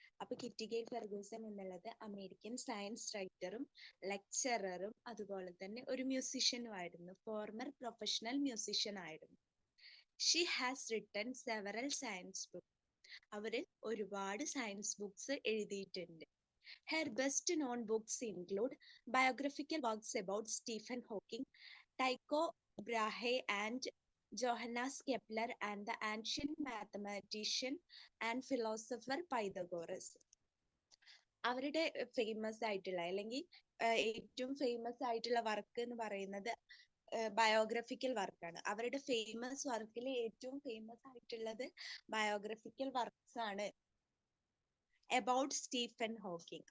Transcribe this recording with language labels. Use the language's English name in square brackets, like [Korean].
[Malayalam] അപ്പൊ kitty GAIL Ferguson എന്നുള്ളത് American science റൈറ്ററും ലെക്ചററും അതുപോലെ തന്നെ ഒരു മ്യൂസിഷ്യനും ആയിരുന്നു, ഫോർമർ പ്രൊഫഷണൽ മ്യൂസിഷ്യൻ ആയിരുന്നു. [English] She has written several science books. [Malayalam] അവര് ഒരുപാട് സയൻസ് ബുക്സ് എഴുതിയിട്ടുണ്ട്. [English] Her best known books include biographical works about Stephen Hawking, Tycho Brahe and Johannes Kepler, and the ancient mathematician and philosopher Pythagoras. [Malayalam] അവരുടെ famous ആയിട്ടുള്ള അല്ലെങ്കിൽ ഏറ്റവും famous ആയിട്ടുള്ള work എന്ന് പറയുന്നത് ബയോഗ്രഫിക്കൽ വർക്കാണ്. അവരുടെ ഫേമസ് വർക്കിൽ ഏറ്റവും ഫേമസ് ആയിട്ടുള്ളത് ബയോഗ്രഫിക്കൽ വർക്ക്സ് ആണ് അബൌട്ട് സ്റ്റീഫൻ ഹോക്കിംഗ്.